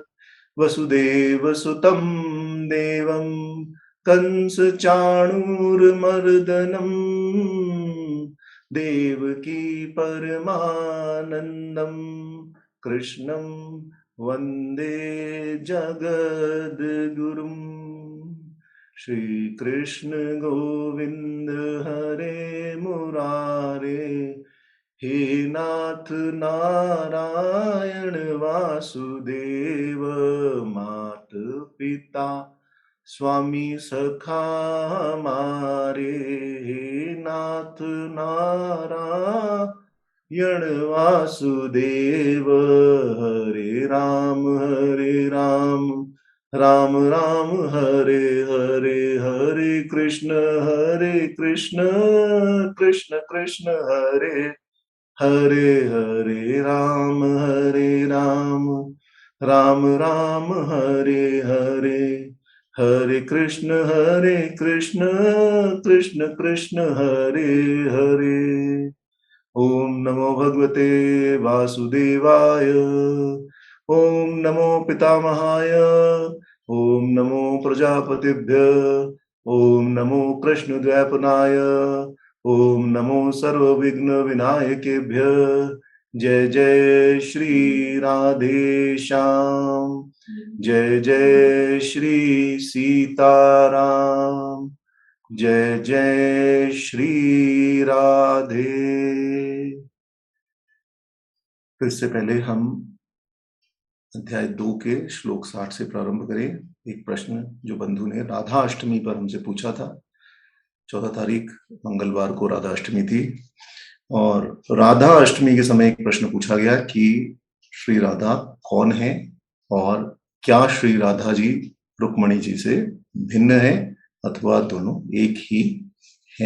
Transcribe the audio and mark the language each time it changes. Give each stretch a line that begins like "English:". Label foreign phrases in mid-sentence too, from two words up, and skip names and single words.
Sanskrit: वसुदेव सुतं देवं कंस चाणूरमर्दनम देवकी परमानंदम कृष्णं वंदे जगद्गुरुं।
Hindi: श्री कृष्ण गोविंद हरे मुरारे हे नाथ नारायण वासुदेव मात पिता स्वामी सखा हमारे। हे नाथ नारायण वासुदेव हरे राम राम राम हरे हरे। हरे कृष्ण कृष्ण कृष्ण हरे हरे हरे राम राम राम हरे हरे। हरे कृष्ण कृष्ण कृष्ण हरे हरे।
Sanskrit: ओम नमो भगवते वासुदेवाय। ओम नमो पितामहाय। ओम नमो प्रजापतिभ्य। ओम नमो कृष्णद्वैपनाय। ओम नमो सर्वविघ्न विनायकेभ्य।
Hindi: जय जय श्री राधे श्याम। जय जय श्री सीताराम। जय जय श्री राधे। फिर से पहले हम अध्याय 2 के श्लोक 60 से प्रारंभ करें। एक प्रश्न जो बंधु ने राधा अष्टमी पर हमसे पूछा था। 14 तारीख मंगलवार को राधा अष्टमी थी और राधा अष्टमी के समय एक प्रश्न पूछा गया कि श्री राधा कौन है और क्या श्री राधा जी रुक्मणी जी से भिन्न है अथवा दोनों एक ही हैं।